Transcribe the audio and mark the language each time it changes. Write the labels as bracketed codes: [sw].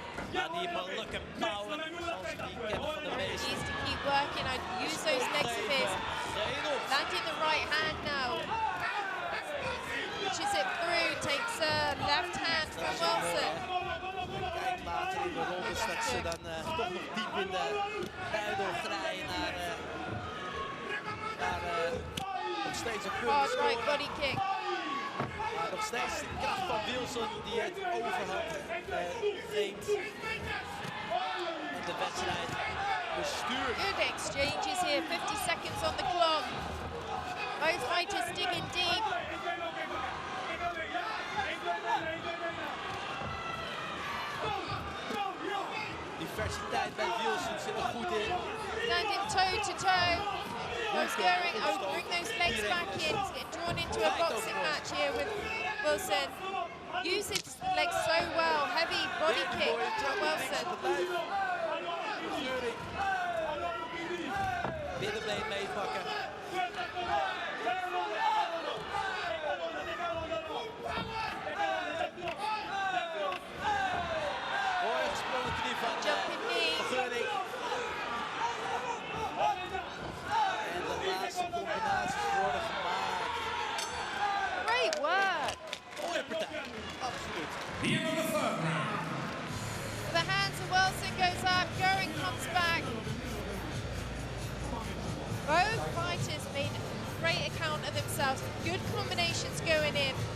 [nl] Ja, die mannelijke power, zoals die kennen van de meeste. [en] Needs to keep working. I'd use those legs of his. Landing the right hand now. Pushes it through, takes a left hand from Wilson. [nl] Kijk later in de rondes dat ze dan toch nog diep in de buidel draaien naar nog steeds een punt. [en] Hard right body kick. [nl] Maar nog steeds de kracht van Wilson die het overhand neemt. En de wedstrijd bestuurt. [en] Good exchanges here, 50 seconds on the clock. Both fighters digging deep. [nl] Diversiteit bij Wilson zit er goed in. [en] Standing toe to toe. Goes Goering, oh, bring those legs back in. He's getting drawn into a boxing match here with Wilson. Uses the legs so well. Heavy body kick from Wilson. [nl] Binnenbeen meepakken. Mooi gesprongen knie van [en] Jumping knee. [nl] Geuring. En de laatste combinaties worden gemaakt. [en] Great work. [nl] Mooie partij, absoluut. [en] The end of the third round. The hands of Wilson goes up. Goering comes back. Both fighters made a great account of themselves. Good combinations going in.